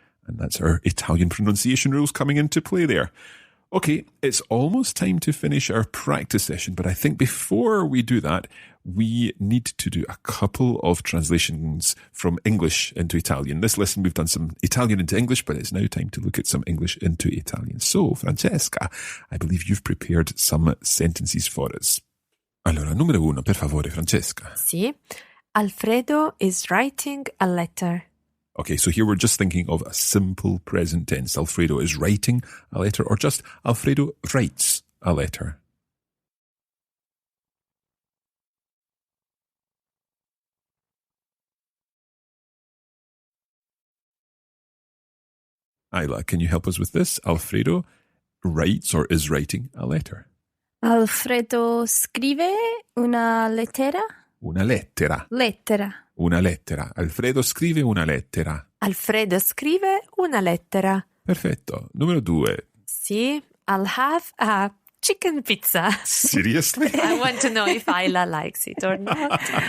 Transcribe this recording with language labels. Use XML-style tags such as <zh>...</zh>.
<en>And that's our Italian pronunciation rules coming into play there. Okay, it's almost time to finish our practice session, but I think before we do that, we need to do a couple of translations from English into Italian. This lesson we've done some Italian into English, but it's now time to look at some English into Italian. So, Francesca, I believe you've prepared some sentences for us.</en> <it>Allora, numero uno, per favore, Francesca. Sì.</it> <en>Alfredo is writing a letter. Okay, so here we're just thinking of a simple present tense. Alfredo is writing a letter, or just Alfredo writes a letter. Isla, can you help us with this? Alfredo writes or is writing a letter.</en> <it>Alfredo scrive una lettera. Una lettera. Lettera. Una lettera. Alfredo scrive una lettera. Alfredo scrive una lettera. Perfetto. Numero due.</it> <en>Sì, I'll have a chicken pizza. Seriously? I want to know if Isla likes it or not.</en>